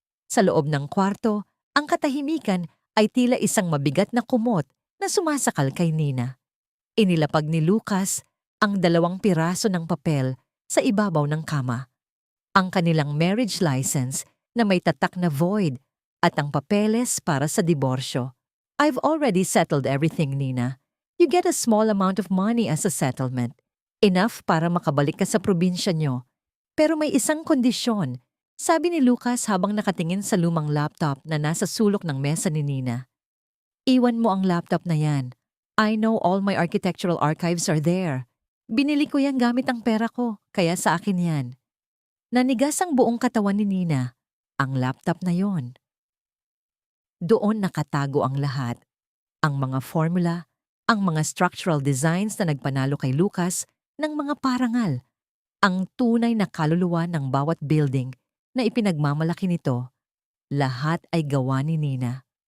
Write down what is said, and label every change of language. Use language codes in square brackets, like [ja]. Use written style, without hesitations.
[tl] Sa loob ng kwarto, ang katahimikan ay tila isang mabigat na kumot na sumasakal kay Nina. Inilapag ni Lucas ang 2 piraso ng papel sa ibabaw ng kama. Ang kanilang marriage license na may tatak na void at ang papeles para sa diborsyo. [en] I've already settled everything, Nina. You get a small amount of money as a settlement. [tl] Enough para makabalik ka sa probinsya nyo. Pero may isang kondisyon, sabi ni Lucas habang nakatingin sa lumang laptop na nasa sulok ng mesa ni Nina. Iwan mo ang laptop na yan. [en] I know all my architectural archives are there. [tl] Binili ko yan gamit ang pera ko, kaya sa akin yan. Nanigas ang buong katawan ni Nina, ang laptop na yon. Doon nakatago ang lahat. Ang mga formula, ang mga structural designs na nagpanalo kay Lucas ng mga parangal, ang tunay na kaluluwa ng bawat building na ipinagmamalaki nito, lahat ay gawa ni Nina.